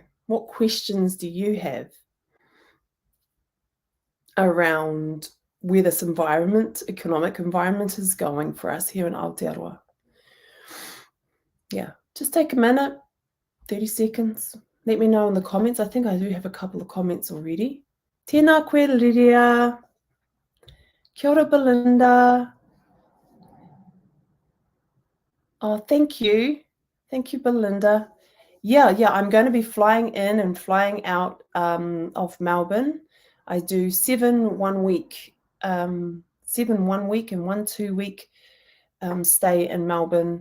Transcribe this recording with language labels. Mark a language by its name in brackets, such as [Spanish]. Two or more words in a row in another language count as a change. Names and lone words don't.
[English] What questions do you have around where this economic environment is going for us here in Aotearoa? Yeah, just take a minute, 30 seconds, Let me know in the comments. I think I do have a couple of comments already. [Māori] Tēnā koe, Lydia. Kia ora, Belinda. [English] Oh, thank you. Thank you, Belinda. Yeah, I'm going to be flying in and flying out of Melbourne. I do 7 1 week, 7 1 week and 1 2 week stay in Melbourne.